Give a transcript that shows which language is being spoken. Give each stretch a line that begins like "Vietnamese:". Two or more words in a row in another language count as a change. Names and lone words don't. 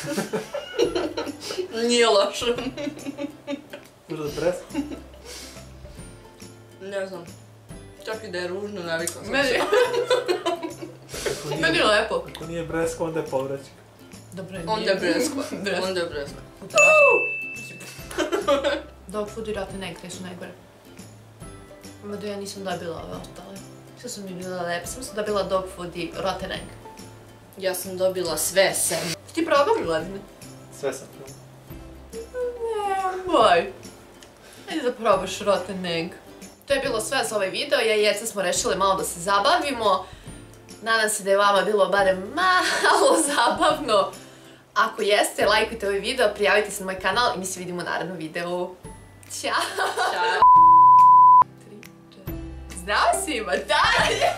Serbian: Nije loše. Možda bresko? Ne znam. Čak i da je ružno, navikla sam Meni se. je lepo. Ako nije bresko, onda je povraćak. Dobro je. Onda je breskva. Onda je breskva.
English: Dog food i rotten egg,
Serbian: te su najgore. Mada ja nisam dobila ove ostale. Sve su mi bile lepe, sam dobila
English: dog food
Serbian: i
English: rotten egg.
Serbian: Ja sam dobila sve sem. Ti probao Miladine? Sve sam probao. Nemoj. Ajde da probaš
English: rotten egg.
Serbian: To je bilo sve za ovaj video, ja i Jeca smo rešile malo da se zabavimo. Nadam se da je vama bilo barem malo zabavno. Ako jeste, lajkujte ovaj video, prijavite se na moj kanal i mi se vidimo u narednom videu. Ćao! Ćao! Zdravo svima, dalje!